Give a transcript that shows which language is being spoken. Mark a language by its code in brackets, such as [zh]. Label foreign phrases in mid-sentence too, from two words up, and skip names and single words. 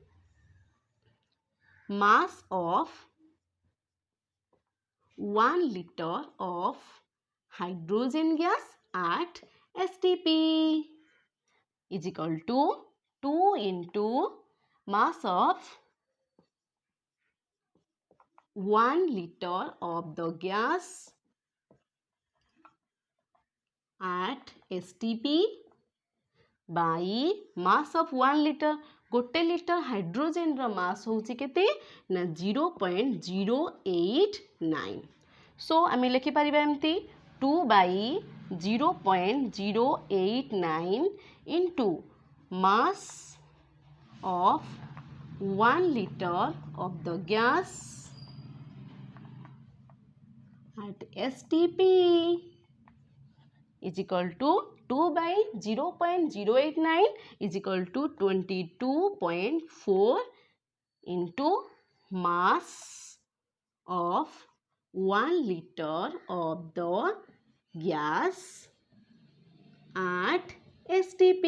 [en] mass of 1 liter of hydrogen gas at STP is equal to 2 into mass of 1 liter of the gas at STP by mass of 1 liter. [or] ଗୋଟେ ଲିଟର ହାଇଡ୍ରୋଜେନ ର ମାସ ହେଉଛି କେତେ ନା 0.089. ସୋ ଆମେ ଲେଖି ପାରିବା ଏମିତି [en] 2 by 0.089 into mass of 1 liter of the gas at STP is equal to 2 by 0.089 is equal to 22.4 into mass of 1 liter of the gas at STP.